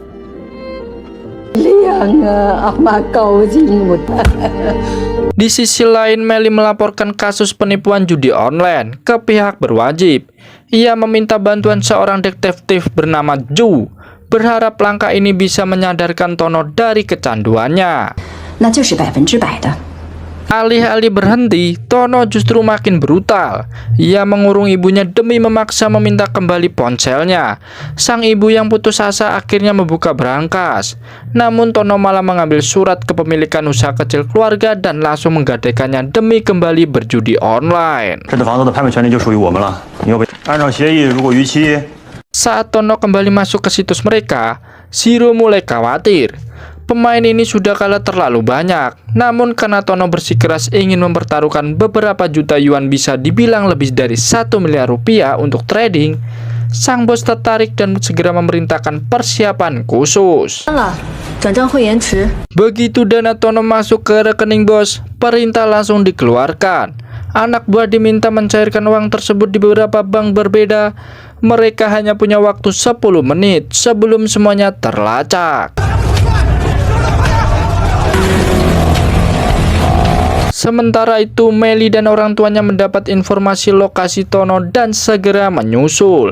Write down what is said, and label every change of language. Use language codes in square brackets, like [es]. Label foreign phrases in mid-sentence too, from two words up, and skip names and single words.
[id] Di sisi lain, Melly melaporkan kasus penipuan judi online ke pihak berwajib. Ia meminta bantuan seorang detektif bernama Ju, berharap langkah ini bisa menyadarkan Tono dari kecanduannya. [zh] 那就是100%的。 [id] Alih-alih berhenti, Tono justru makin brutal. Ia mengurung ibunya demi memaksa meminta kembali ponselnya. Sang ibu yang putus asa akhirnya membuka berangkas. Namun Tono malah mengambil surat kepemilikan usaha kecil keluarga dan langsung menggadaikannya demi kembali berjudi online. [zh] 这栋房子的拍卖权利就属于我们了。你要不按照协议，如果逾期， [id] Saat Tono kembali masuk ke situs mereka, Zero mulai khawatir. Pemain ini sudah kalah terlalu banyak. Namun karena Tono bersikeras ingin mempertaruhkan beberapa juta yuan bisa dibilang lebih dari 1 miliar rupiah untuk trading, sang bos tertarik dan segera memerintahkan persiapan khusus. [zh] 转账会延迟。 [id] Begitu dana Tono masuk ke rekening bos, perintah langsung dikeluarkan. Anak buah diminta mencairkan uang tersebut di beberapa bank berbeda. Mereka hanya punya waktu 10 menit sebelum semuanya terlacak. Sementara itu, Meli dan orang tuanya mendapat informasi lokasi Tono dan segera menyusul.